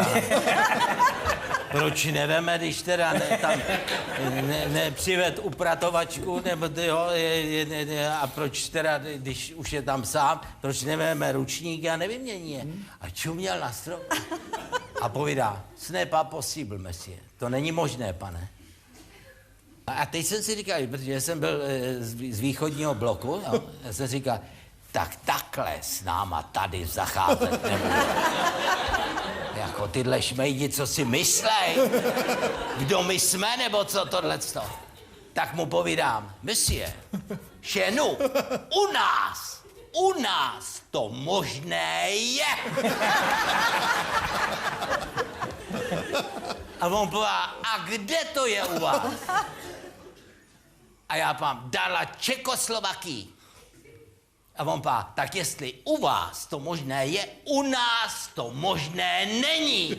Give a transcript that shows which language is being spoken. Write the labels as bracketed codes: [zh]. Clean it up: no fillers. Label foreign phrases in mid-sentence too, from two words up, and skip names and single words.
[cs] Proč neveme, když teda nepřived upratovačku, nebo a proč teda, když už je tam sám, proč neveme ručníky a nevymění je? A čuměl na strop a povídá, [fr] ce n'est pas possible, monsieur. [cs] To není možné, pane. A teď jsem si říkal, protože jsem byl z východního bloku, jo, já jsem říkal, tak takhle s náma tady zacházet nebude. Jako tyhle šmejdi, co si myslej? Kdo my jsme, nebo co tohleto? Tak mu povídám, [fr] monsieur, chez nous, [cs] u nás to možné je. A on povídá, a kde to je u vás? A já pám, [fr] dala Čekoslovakii. [cs] A on pá, tak jestli u vás to možné je, u nás to možné není.